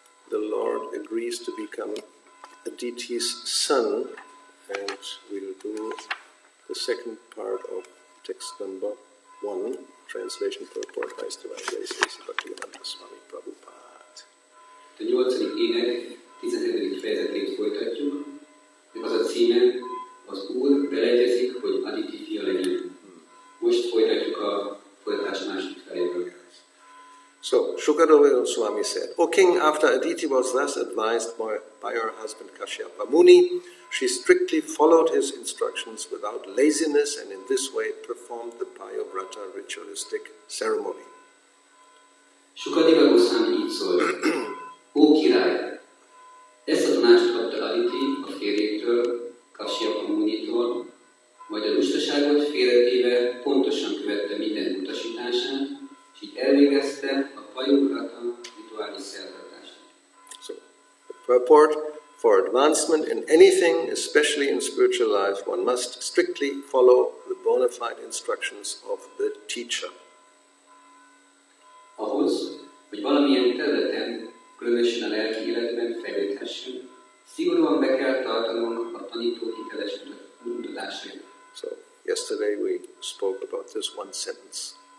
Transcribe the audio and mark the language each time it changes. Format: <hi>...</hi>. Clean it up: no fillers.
<en>The Lord agrees to become Aditi's son, and we'll do the second part of text number 1, translation purport by His Divine Grace Bhakti-yoga Goswami Prabhupada.</en> <hu>A 8. ének 17. fejezetét folytatjuk, az a címe, az Úr beleegyezik, hogy Aditi fia legyen. Most folytatjuk a folytatás második feléből.</hu> <en>So, Shukadeva Goswami said, O king, after Aditi was thus advised by her husband Kashyapa Muni, she strictly followed his instructions without laziness and in this way performed the Bhakti-yoga ritualistic ceremony.</en> <hu>Shukadeva Goswami így szólt, Ó király, ezt a tanácsot kapta Aditi a férjétől, Kashyapa Munitól, majd a lustaságot félretéve pontosan követte minden utasítását, és így elvégezte a Bhakti-yoga rituális szertartását.</hu> <en>So, the purport: for advancement in anything, especially in spiritual life, one must strictly follow the bona fide instructions of the teacher.</en> <hu>Ahhoz, hogy valamilyen területen, különösen a lelki életben fejlődhessen, szigorúan be kell tartanunk a tanító hiteles mutatásait.</hu> <en>So, yesterday we spoke about this one sentence.</en>